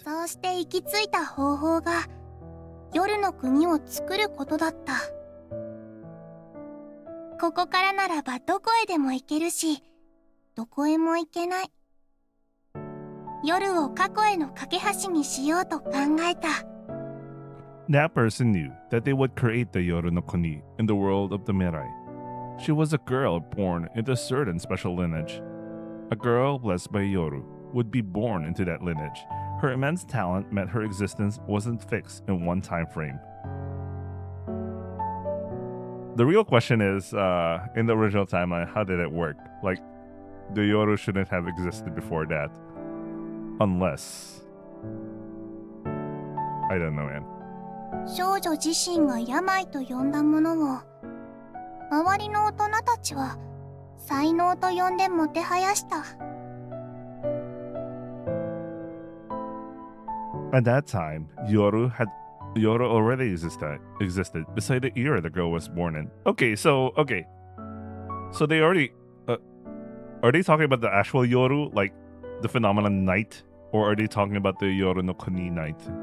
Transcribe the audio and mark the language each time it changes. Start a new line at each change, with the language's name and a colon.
Japanese: そうして行き着いた方法が夜の国を作ることだった。ここからならばどこへでも行けるし、どこへも行けない。夜を過去への架け橋にしようと考えた。
English: That person knew that they would create the Yoru no Kuni in the world of the Mirai. She was a girl born into a certain special lineage. A girl blessed by Yoru would be born into that lineage. Her immense talent meant her existence wasn't fixed in one time frame. The real question is, in the original timeline, how did it work? Like, the Yoru shouldn't have existed before that. Unless... I don't know, man.
Japanese: 少女自身が病と呼んだものを、周りの大人たちは才能と呼んでもてはやした。
English: At that time, Yoru already existed beside the era the girl was born in. Okay. So they already are they talking about the actual Yoru, like the phenomenon night, or are they talking about the Yoru no Kuni night?